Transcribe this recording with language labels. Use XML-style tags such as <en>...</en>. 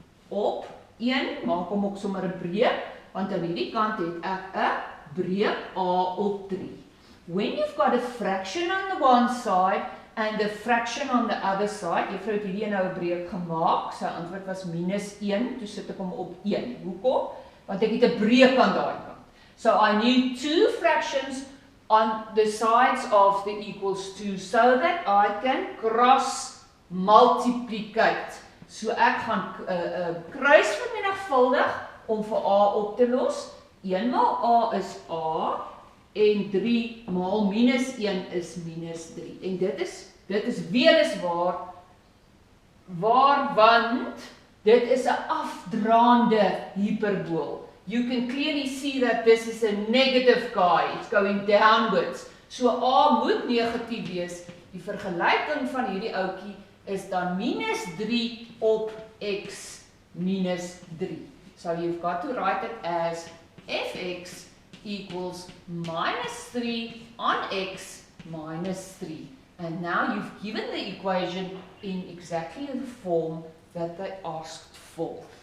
<af>op 1, maak hom ook sommer 'n breek, want aan hierdie kant het ek 'n breek a op 3.</af> <en>When you've got a fraction on the one side and a fraction on the other side,</en> <af>juffrou het hierdie nou 'n breek gemaak, sy antwoord was -1, toe sit ek hom op 1. Hoekom? Want ek het 'n breek aan daai kant.</af> <en>So I need 2 fractions on the sides of the equals 2 so that I can cross multiplicate.</en> <af>So ek gaan kruis vermenigvuldig om vir a op te los. 1 maal a is a en 3 maal -1 is -3. En dit is weliswaar want dit is 'n afdraande hiperbool.</af> <en>You can clearly see that this is a negative guy. It's going downwards. So a moet negatief wees.</en> <af>Die vergelyking van hierdie ouetjie is dan -3 op x -3.</af> <en>So you've got to write it as fx equals -3 on x -3. And now you've given the equation in exactly the form that they asked for.</en>